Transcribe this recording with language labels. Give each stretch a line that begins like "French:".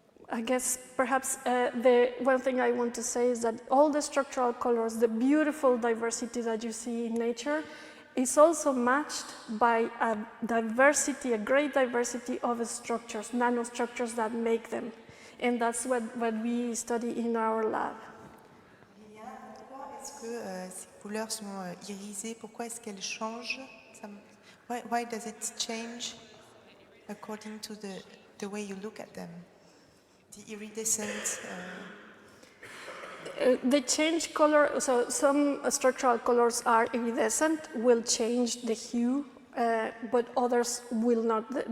English: I guess perhaps the one thing I want to say is that all the structural colors, the beautiful diversity that you see in nature, is also matched by a diversity, a great diversity of structures, nanostructures that make them. And that's what we study in our lab.
French: Pourquoi est-ce que ces couleurs sont irisées? Pourquoi est-ce qu'elles changent?
English: Why does it change according to the way you look at them? The iridescent. They change color, so some structural colors are iridescent, will change the hue, but others will not.